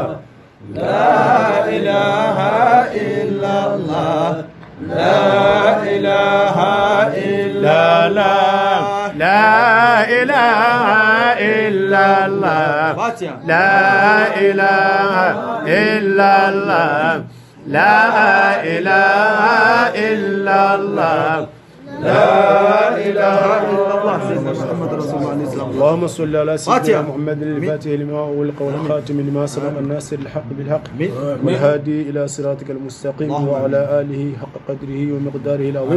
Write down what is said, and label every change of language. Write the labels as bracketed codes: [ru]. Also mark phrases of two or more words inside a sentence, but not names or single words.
[ar] لا إله إلا الله. لا إله إلا الله. لا إله إلا الله. لا إله إلا الله. لا إله إلا الله. لا إله إلا الله محمد رسول الله. اللهم صل على سيدنا محمد الفاتح لما أغلق والخاتم لما سبق الناصر الحق بالحق والهادي إلى صراطك المستقيم وعلى آله حق قدره ومقداره العظيم.